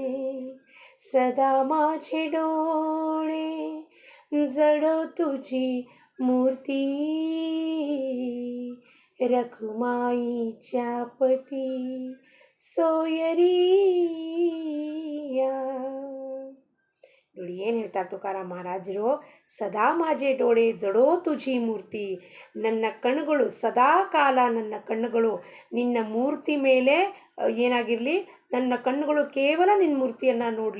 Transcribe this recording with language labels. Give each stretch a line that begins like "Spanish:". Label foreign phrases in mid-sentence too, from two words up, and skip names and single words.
Marathi: सदा माझे डोळे जडो तुझी मूर्ती, रखुमाईच्या पती सोयरिया.
Kannada: ನೋಡಿ ಏನು ಹೇಳ್ತಾರೆ ತುಕಾರಾಮ್ ಮಹಾರಾಜರು?
Marathi: सदा माझे डोळे जडो तुझी मूर्ती.
Kannada: ನನ್ನ ಕಣ್ಣುಗಳು ಸದಾ ಕಾಲ, ನನ್ನ ಕಣ್ಣುಗಳು ನಿನ್ನ ಮೂರ್ತಿ ಮೇಲೆ ಏನಾಗಿರಲಿ, ನನ್ನ ಕಣ್ಣುಗಳು ಕೇವಲ ನಿನ್ನ ಮೂರ್ತಿಯನ್ನು ನೋಡಲಿ.